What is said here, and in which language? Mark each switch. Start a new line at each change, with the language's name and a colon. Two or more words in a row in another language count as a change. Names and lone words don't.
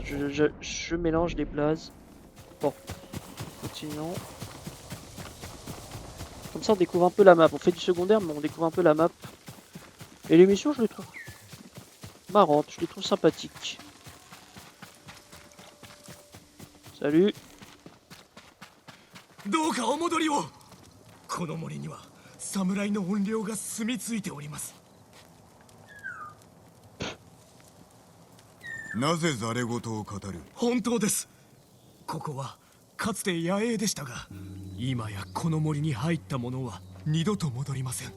French: Je mélange les blazes. Bon, continuons. Comme ça, on découvre un peu la map. On fait du secondaire, mais on découvre un peu la map. Et les missions, je les trouve marrantes, je les trouve sympathiques. Salut.
Japanese: どうかお戻りを。この森には侍の怨霊が住み着いております。なぜざれ言を語る。本当です。ここはかつて野営でしたが、今やこの森に入った者は二度と戻りません。